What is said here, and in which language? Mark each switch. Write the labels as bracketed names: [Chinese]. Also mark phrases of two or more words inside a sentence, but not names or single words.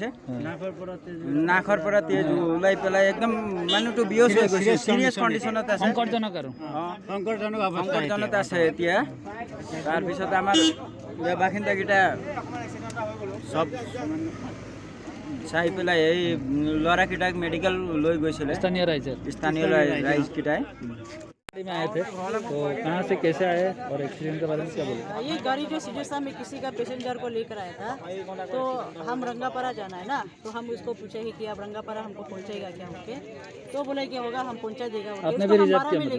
[Assamese] নাকৰ পৰা তেজ ওলাই পেলাই একদম মানুহটো বিহজ হৈ গৈছে, [English] serious condition [Assamese] আছে, সংকটজনক আছে এতিয়া। তাৰপিছত আমাৰ বাসিন্দাকেইটা সব চাই পেলাই এই ল'ৰাকেইটাক মেডিকেল লৈ গৈছিলে স্থানীয় ৰাইজকেইটাই। [Hindi] में आए थे तो कहाँ से कैसे आए और एक्सीडेंट के बारे में क्या बोले? ये गाड़ी जो सिरसा में किसी का पैसेंजर को लेकर आया था, तो हम रंगापारा जाना है ना, तो हम उसको पूछे कि आप रंगापारा हमको पहुंचेगा क्या होके, तो बोले कि होगा हम पहुंचा देगा। आपने भी रिजर्व किया मतलब?